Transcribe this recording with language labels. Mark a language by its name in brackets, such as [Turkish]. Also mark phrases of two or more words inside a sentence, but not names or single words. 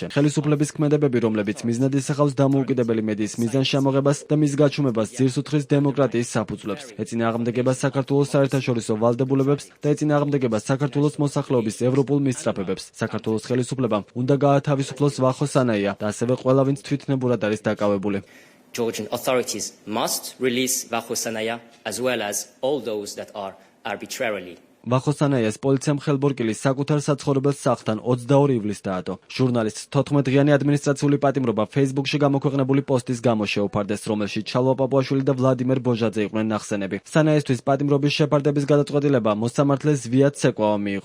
[Georgian] ხელისუფლების ქმედებები, რომლებიც მიზნად ისახავს დამოუკიდებელი მედიის მიზანში ამოღებას და მის გაჩუმებას, ძირს უთხრის დემოკრატიის საფუძვლებს. ეწინააღმდეგება საქართველოს საერთაშორისო ვალდებულებებს და ეწინააღმდეგება საქართველოს მოსახლეობის ევროპულ მისწრაფებებს. საქართველოს ხელისუფლებამ უნდა გაათავისუფლოს ვახოსანაია და ასევე ყველა, ვინც თვითნებურად არის დაკავებული. [English] Georgian authorities must release Vakhosanaya as well as all those that are arbitrarily. [Georgian] ვახოსანაიას პოლიციამ ხელბორკილის საკუთარ საცხოვრებელ სახლთან 22 ივლისს დაადო. ჟურნალისტს 14-დღიანი ადმინისტრაციული პატიმრობა Facebook-ში გამოქვეყნებული პოსტის გამო შეუფარდეს, რომელშიც ჩალვა პაპუაშვილი და ვლადიმერ ბოჟაძე იყვნენ ნახსენები. სანაიესთვის პატიმრობის შეფარდების გადაწყვეტილება მოსამართლე ზვიად ცეკვავამ მიიღო.